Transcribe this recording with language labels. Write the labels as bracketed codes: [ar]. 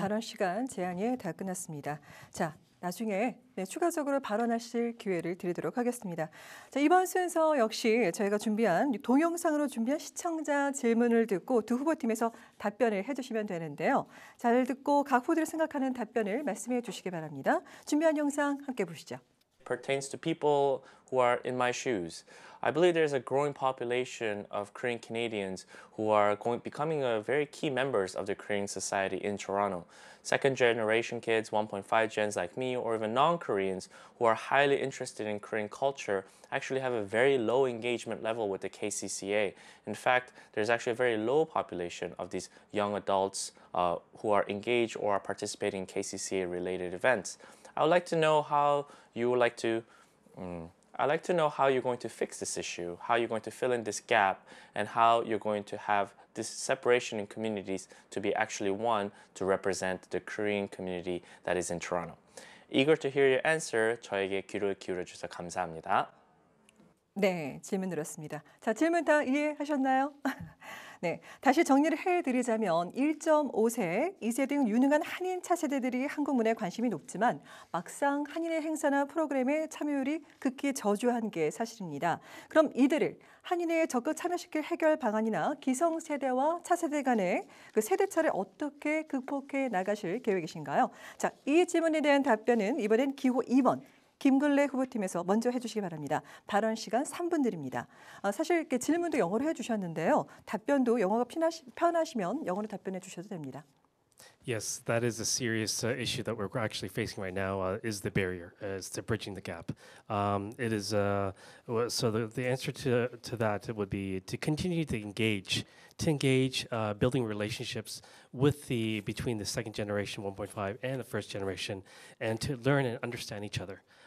[ko] 발언 시간 제한이 다 끝났습니다. 자, 나중에 추가적으로 발언하실 기회를 드리도록 하겠습니다. 자, 이번 순서 역시 저희가 준비한 동영상으로 준비한 시청자 질문을 듣고 두 후보팀에서 답변을 해주시면 되는데요. 잘 듣고 각 후보들이 생각하는 답변을 말씀해 주시기 바랍니다. 준비한 영상 함께 보시죠. [en] Pertains to people who are in my shoes. I believe there's a growing population of Korean Canadians who are becoming very key members of the Korean society in Toronto. Second generation kids, 1.5 gens like me, or even non-Koreans who are highly interested in Korean culture actually have a very low engagement level with the KCCA. In fact, there's actually a very low population of these young adults who are engaged or are participating in KCCA related events. I would like to know how you would like to I'd like to know how you're going to fix this issue, how you're going to fill in this gap, and how you're going to have this separation in communities to be actually one to represent the Korean community that is in Toronto. Eager to hear your answer. [ko] 저에게 귀를 기울여 주셔서 감사합니다. 네, 질문 들었습니다. 자, 질문 다 이해하셨나요? 네, 다시 정리를 해드리자면 1.5세, 2세 등 유능한 한인 차세대들이 한국 문화에 관심이 높지만 막상 한인의 행사나 프로그램에 참여율이 극히 저조한 게 사실입니다. 그럼 이들을 한인회에 적극 참여시킬 해결 방안이나 기성세대와 차세대 간의 그 세대차를 어떻게 극복해 나가실 계획이신가요? 자, 이 질문에 대한 답변은 이번엔 기호 2번. 김근래 후보팀에서 먼저 해주시기 바랍니다. 발언 시간 3분 드립니다. 사실 이렇게 질문도 영어로 해주셨는데요. 답변도 영어가 편하시면 영어로 답변해 주셔도 됩니다. [en] Yes, that is a serious issue that we're actually facing right now. Is the barrier, is the bridging the gap. It is so the answer to that would be to continue to engage, building relationships with between the second generation 1.5 and the first generation, and to learn and understand each other.